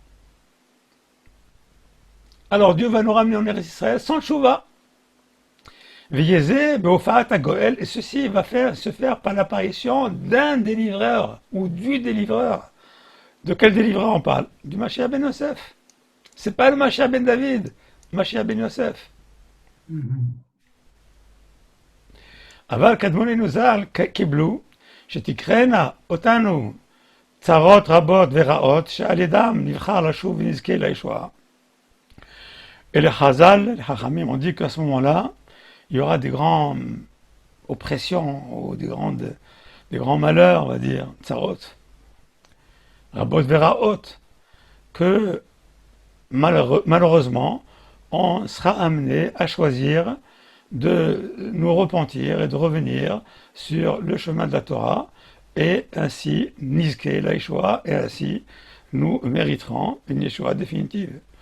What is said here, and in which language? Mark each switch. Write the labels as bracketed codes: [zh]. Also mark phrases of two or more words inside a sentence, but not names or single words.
[fr] Alors Dieu va nous ramener en Israël sans Tchouva. Veyezé, [he] בהופעת גואל, [fr] et ceci va se faire par l'apparition d'un délivreur ou du délivreur. De quel délivreur on parle? Du Mashiach ben Yosef. C'est pas le Mashiach ben David, Mashiach ben Yosef. Mhm. [he] אבל קדמוננו ז"ל קיבלו שתקראנה אותנו צרות רבות ורעות שעל ידם נבחר לשוב ונזכה לישועה. [fr] Et les Chazal, les Chachamim ont dit qu'à ce moment-là, il y aura des grandes oppressions ou des grands malheurs, on va dire, [he] צרות רבות ורעות, [fr] que malheureusement, on sera amené à choisir de nous repentir et de revenir sur le chemin de la Torah, et ainsi, [he] נזכה לישועה, [fr] et ainsi, nous mériterons une Yeshua définitive.